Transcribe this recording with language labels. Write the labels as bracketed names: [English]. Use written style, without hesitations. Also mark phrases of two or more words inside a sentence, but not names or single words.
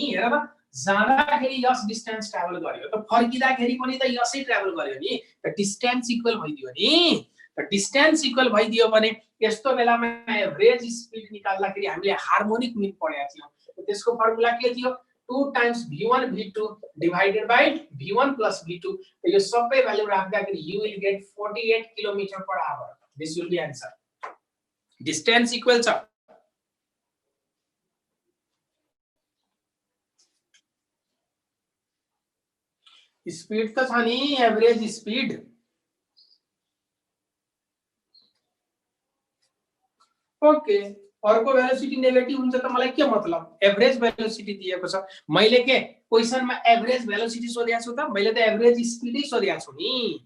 [Nepali] हेर त जाँदाखेरि यस [English] distance travel [Nepali] गर्यो, त फर्किँदाखेरि पनि त यसै ट्राभल गर्यो नि। त [English] distance equal [Nepali] भइदियो नि। त [English] distance equal [Nepali] भइदियो भने यस्तो बेलामा [English] average speed [Nepali] निकाल्दाखेरि हामीले [English] harmonic mean [Nepali] पढेका थियौं। त्यसको फर्मुला के थियो? [English] 2 times v1 v2 divided by v1 plus v2 [Nepali] तो यो सबै भ्यालु राख्दाखेरि [English] you will get 48 km per hour. This will be answer. Distance equal [Nepali] छ स्पीड त छ नि [English] average speed okay [Nepali] अर्को [English] velocity negative [Nepali] हुन्छ त मलाई के मतलब [English] average velocity [Nepali] दिएको छ मैले के क्वेशनमा [English] average velocity [Nepali] सोधेको छु त मैले त [English] average speed [Nepali] सोधेको छु नि